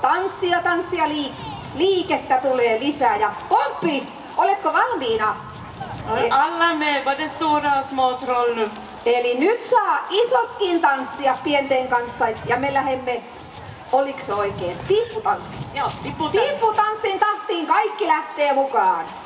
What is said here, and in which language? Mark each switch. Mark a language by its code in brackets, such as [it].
[fi] Tanssia, liikettä tulee lisää. Ja Pomppis, oletko valmiina? [sv] Alla med, både stora och små troll nu. [fi] Eli nyt saa isotkin tanssia pienten kanssa ja me lähdemme, oliks oikein, tipputanssi? Joo, tipputanssi. Tipputanssin tahtiin kaikki lähtee mukaan.